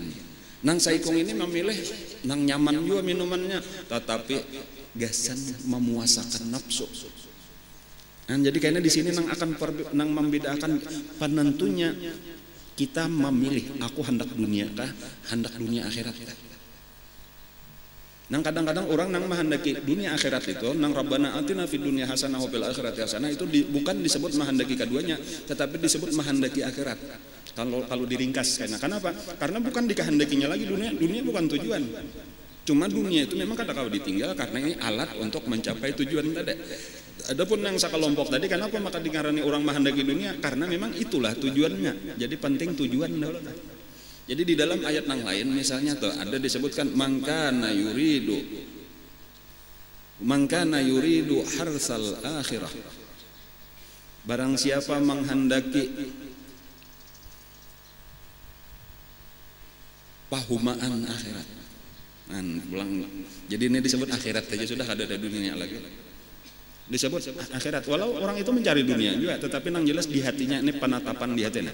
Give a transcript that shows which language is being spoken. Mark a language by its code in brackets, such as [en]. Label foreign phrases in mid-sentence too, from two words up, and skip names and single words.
[bjn] Nang saikung ini memilih nang nyaman juga minumannya, tetapi gasan memuasakan nafsu. Nah, jadi kayaknya di sini nang membedakan penentunya kita memilih aku hendak dunia kah, hendak dunia akhirat kah. Nang kadang-kadang orang nang menghendaki dunia akhirat itu nang [ar] ربنا آتنا في الدنيا حسنة وفي الآخرة حسنة [bjn] itu bukan disebut menghendaki keduanya, tetapi disebut menghendaki akhirat. Kalau diringkas kenapa? Karena bukan dikehendakinya lagi dunia bukan tujuan. Cuma dunia itu memang kada kau ditinggal karena ini alat untuk mencapai tujuan tadi. Adapun yang sakelompok tadi kenapa maka dikarani orang menghendaki dunia? Karena memang itulah tujuannya. Jadi penting tujuan dulu. Jadi di dalam ayat yang lain misalnya tuh ada disebutkan [ar] من كان يريد حرث الآخرة. [bjn] Barang siapa menghendaki pahumaan akhirat. Jadi ini disebut akhirat saja sudah ada dunia lagi. Disebut akhirat. Walau orang itu mencari dunia juga, tetapi nang jelas di hatinya ini penatapan di hatinya.